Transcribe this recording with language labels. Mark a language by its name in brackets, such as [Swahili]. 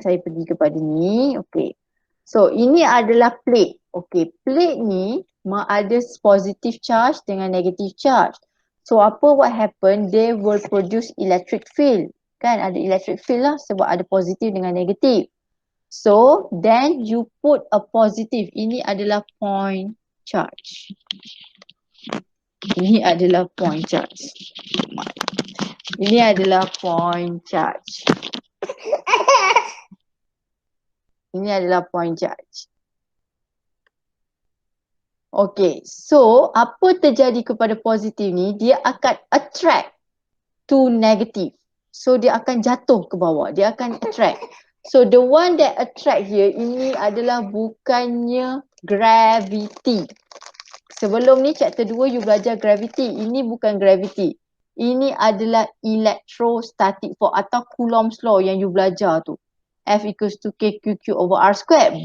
[Malay] Saya pergi kepada ni. Okay. So, ini adalah plate. Okay, plate ni ada positive charge dengan negative charge. [English] So, what happen? They will produce electric field. [Malay] Kan ada electric field lah sebab ada positif dengan negatif. [English] So then you put a positive. [Malay] Ini adalah point charge. Ini adalah point charge. Ini adalah point charge. Ini adalah point charge. Okay, so apa terjadi kepada positif ni? Dia akan attract to negative. So dia akan jatuh ke bawah. Dia akan attract. [English] So the one that attract here [Malay] ini adalah bukannya gravity. Sebelum ni chapter 2 you belajar gravity. Ini bukan gravity. Ini adalah electrostatic force atau Coulomb's law yang you belajar tu. [English] F equals to KQQ over R squared.